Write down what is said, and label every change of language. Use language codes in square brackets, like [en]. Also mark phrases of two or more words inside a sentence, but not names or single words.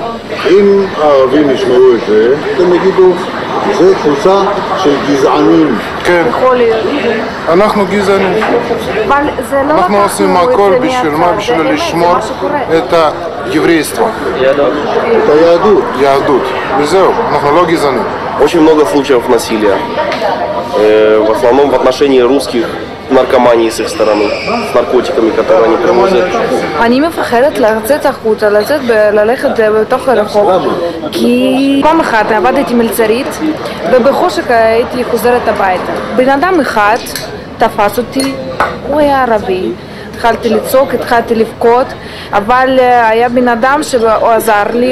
[he] אם הערבים ישמעו את זה, אתם יגידו, זה קבוצה של גזענים. כן. אנחנו גזענים. אנחנו עושים הכל בשביל מה? בשביל לשמור את היהדות. את היהדות. יהדות. וזהו, אנחנו לא גזענים. [ru] Очень много случаев насилия, в основном в отношении русских, наркомании с их стороны, с наркотиками, которые они привозят. [he] אני מפחדת לצאת החוצה, ללכת בתוך הרחוב, כי פעם אחת עבדתי מלצרית, ובחושך הייתי חוזרת הביתה. בן אדם אחד תפס אותי, הוא היה ערבי. התחלתי לצעוק, התחלתי לבכות, אבל היה בן אדם שהוא עזר לי.